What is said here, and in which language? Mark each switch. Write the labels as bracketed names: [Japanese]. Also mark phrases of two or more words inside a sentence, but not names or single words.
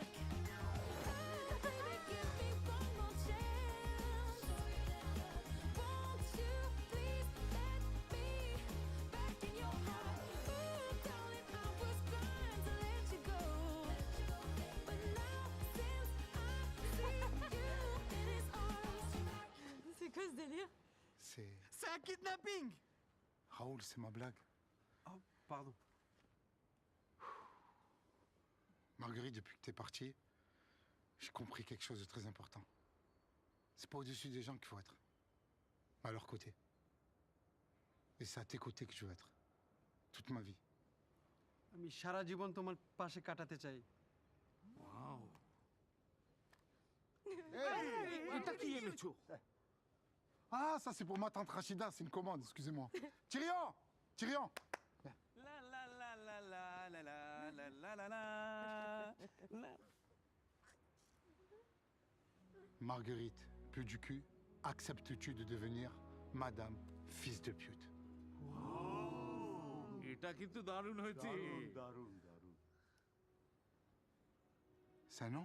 [English] Oh, baby, give me one more chance. Won't you please let me back in your heart? Ooh, darling, I was blind to let you go. But now, since I see you in his arms. [French] C'est quoi ce délire? C'est un kidnapping! Raoul, c'est ma blague. Oh, pardon. Marguerite, depuis que t'es partie, j'ai compris quelque chose de très important. C'est pas au-dessus des gens qu'il faut être, mais à leur côté. Et c'est à tes côtés que je veux être. Toute ma vie. [Bangla] আমি সারা জীবন তোমার পাশে কাটাতে চাই। [French] T'as qui est le chou? Ah, ça c'est pour ma tante Rachida, c'est une commande, excusez-moi. Tyrion! Tyrion! Marguerite, plus du cul, acceptes-tu de devenir Madame Fils de pute? [Bangla] এটা কিন্তু দারুণ হয়েছে। [French] C'est un nom?